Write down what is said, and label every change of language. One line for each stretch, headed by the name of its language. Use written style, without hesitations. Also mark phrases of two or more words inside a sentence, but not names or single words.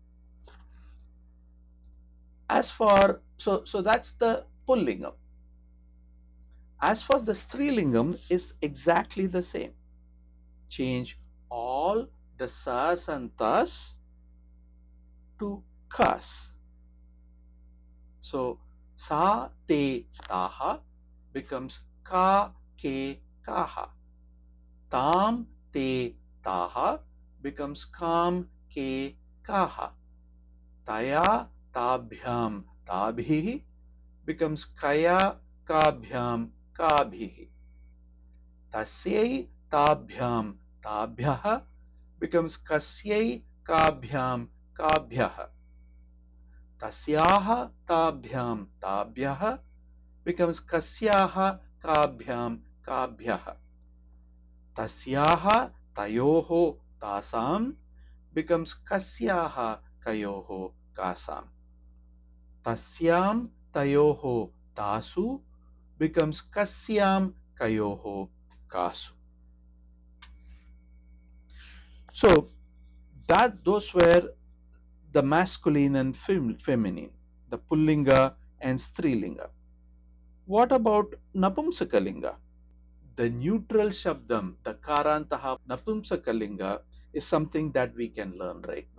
English: As for, so that's the Pullingam. As for the Strilingam, is exactly the same. Change all the sas and tas to kas.
Sanskrit: So sa te taha becomes ka ke kaha. Tam te taha becomes kam ke kaha. Taya tabhyam tabhihi becomes kaya kabhyam kabhihi. Tasyai tabhyam tabhyaha becomes kasyai kabhyam kabhyaha. Tasyaha tabhyam tabhyaha becomes kasyaha kabhyam kabhyaha. Tasyaha tayoho tasam becomes kasyaha kayoho kasam. Tasyam tayoho tasu becomes kasyam kayoho kasu.
English: So those were the masculine and feminine, the Pullinga and Strilinga. What about Napumsakalinga? The neutral Shabdam, the Karantaha Napumsakalinga, is something that we can learn right now.